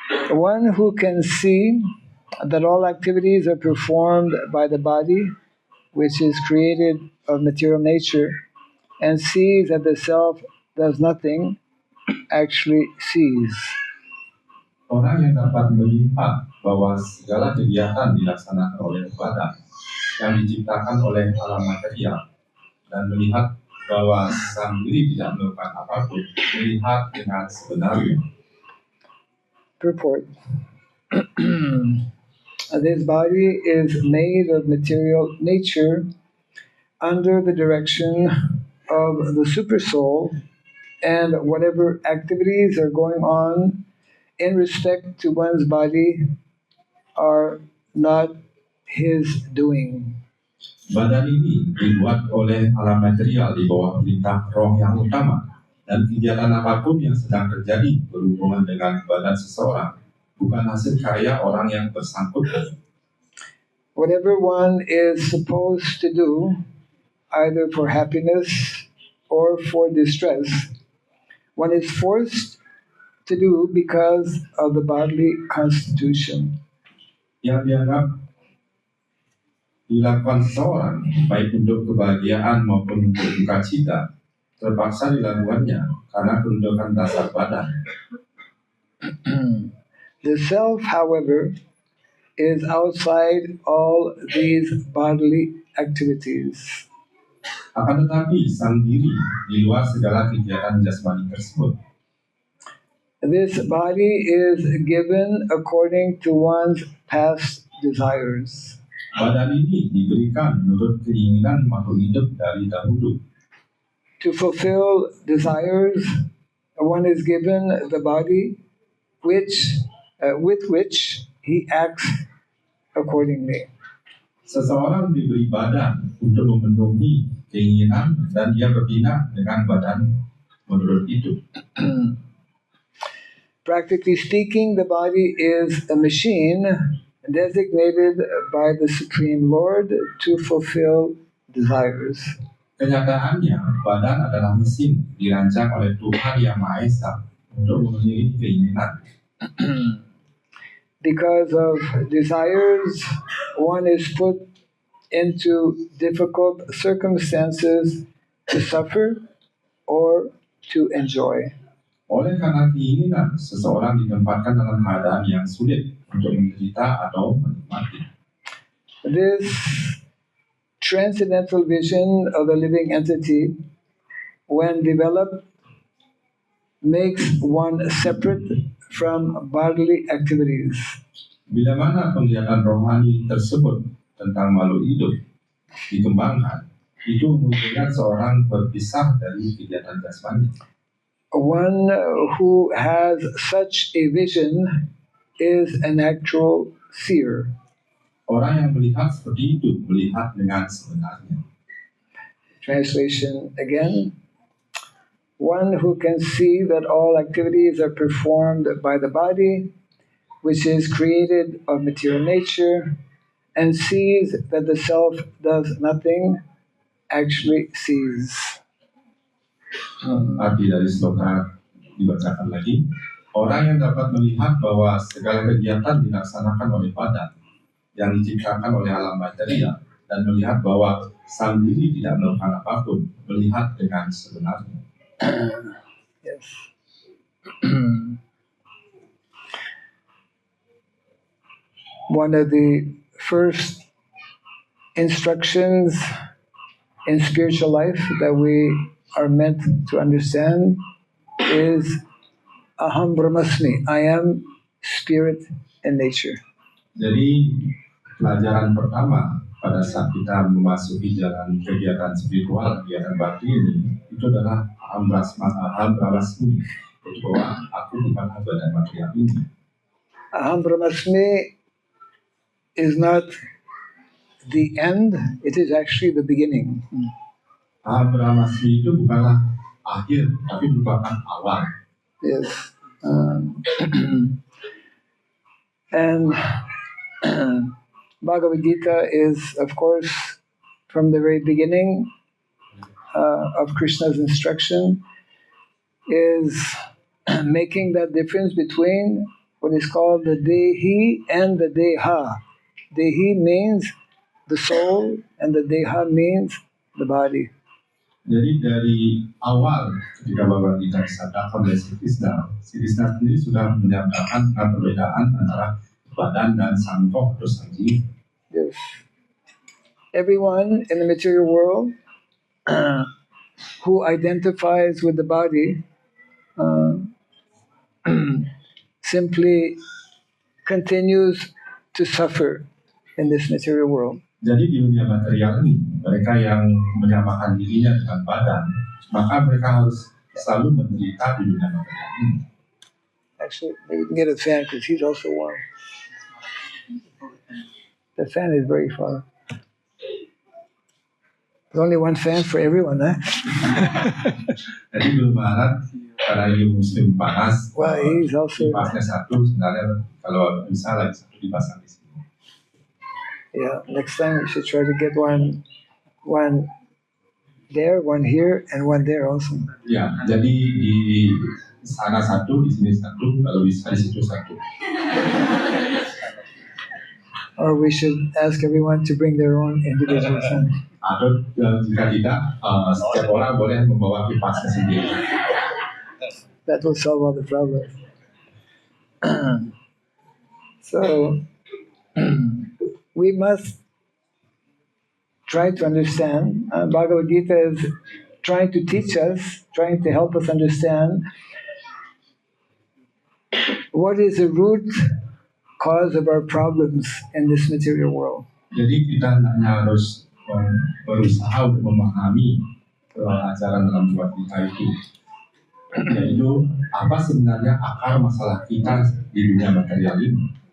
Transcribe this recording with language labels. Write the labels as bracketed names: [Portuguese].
[English] One who can see that all activities are performed by the body, which is created of material nature, and sees that the self does nothing, actually sees. [Indonesian] Orang yang dapat melihat bahwa segala kegiatan dilaksanakan oleh badan yang diciptakan oleh alam material dan melihat bahwa sang diri tidak melakukan apapun, melihat dengan sebenarnya. [English] Purport. This body is made of material nature under the direction of the super soul, and whatever activities are going on in respect to one's body are not his doing. [Indonesian] Badan ini dibuat oleh alam material di bawah perintah roh yang utama, dan kegiatan apapun yang sedang terjadi berhubungan dengan badan seseorang bukan hasil karya orang yang bersangkutan. [English] Whatever one is supposed to do, either for happiness or for distress, one is forced to do because of the bodily constitution. [Indonesian] Yang dianggap dilakukan seseorang, baik untuk kebahagiaan maupun untuk duka cita, terpaksa dilakukannya karena kedudukan dasar badan. [English] The self, however, is outside all these bodily activities. [Indonesian] Akan tetapi sang diri di luar segala kegiatan jasmani tersebut. [English] This body is given according to one's past desires. [Indonesian] Badan ini diberikan menurut keinginan makhluk hidup dari dahulu. [English] To fulfill desires, one is given the body with which he acts accordingly. [Indonesian] Seseorang diberi badan untuk memenuhi keinginan dan dia bertindak dengan badan menurut itu. [English] Practically speaking, the body is a machine designated by the Supreme Lord to fulfill desires. [Indonesian] Kenyataannya, badan adalah mesin dirancang oleh Tuhan Yang Maha Esa untuk memenuhi keinginan. [English] Because of desires, one is put into difficult circumstances to suffer or to enjoy. [Indonesian] Oleh karena keinginan, seseorang ditempatkan dalam keadaan yang sulit untuk menderita atau menikmati. [English] This transcendental vision of the living entity, when developed, makes one separate from bodily activities. [Indonesian] Bila mana penglihatan rohani tersebut tentang makhluk hidup dikembangkan, itu memungkinkan seorang berpisah dari kegiatan jasmani. [English] One who has such a vision is an actual seer. [Indonesian] Orang yang melihat seperti itu, melihat dengan sebenarnya. [English] Translation again. One who can see that all activities are performed by the body, which is created of material nature, and sees that the self does nothing, actually sees. [Indonesian] Arti dari sloka dibacakan lagi. Orang yang dapat melihat bahwa segala kegiatan dilaksanakan oleh badan yang diciptakan oleh alam material dan melihat bahwa sang diri tidak melakukan apapun, melihat dengan sebenarnya. [English] Yes. One of the first instructions in spiritual life that we are meant to understand is Aham Brahmasmi. I am spirit and nature. [Indonesian] Jadi pelajaran pertama pada saat kita memasuki jalan kegiatan spiritual, kegiatan bakti ini, itu adalah aham brahmasmi, yaitu bahwa aku bukan badan material ini. [English] Aham Brahmasmi is not the end, it is actually the beginning. [Indonesian] Aham brahmasmi itu bukanlah akhir, tapi merupakan awal. [English] Yes. And Bhagavad Gita is, of course, from the very beginning of Krishna's instruction, is making that difference between what is called the Dehi and the Deha. Dehi means the soul and the Deha means the body. [Indonesian] Jadi dari awal ketika Bhagavad Gita disabdakan oleh Sri Krishna sendiri sudah menyatakan perbedaan antara badan dan sang toh atau sang jiwa. [English] Yes. Everyone in the material world who identifies with the body simply continues to suffer in this material world. [Indonesian] Jadi di dunia material ini, mereka yang menyamakan dirinya dengan badan, maka mereka harus selalu menderita di dunia material ini. [English] Actually, maybe we can get a fan because he's also warm. The fan is very far. There's only one fan for everyone, huh? [Indonesian] Jadi belum Barat, karena ini musim panas, [English] Well, he's also... [Indonesian] kipasnya satu, sebenarnya kalau bisa lagi satu dipasang di sini. [English] Yeah, next time we should try to get one there, one here, and one there also. [Indonesian] Ya, jadi di sana satu, di sini satu, kalau bisa di situ satu. [English] Or we should ask everyone to bring their own individual fan. [Indonesian] Atau jika tidak, setiap orang boleh membawa kipasnya sendiri. [English] That will solve all the problems. So, we must try to understand. Bhagavad Gita is trying to teach us, trying to help us understand what is the root cause of our problems in this material world. [Indonesian] Jadi kita hanya harus berusaha untuk memahami ajaran dalam Bhagavad Gita itu, yaitu apa sebenarnya akar masalah kita di dunia material ini.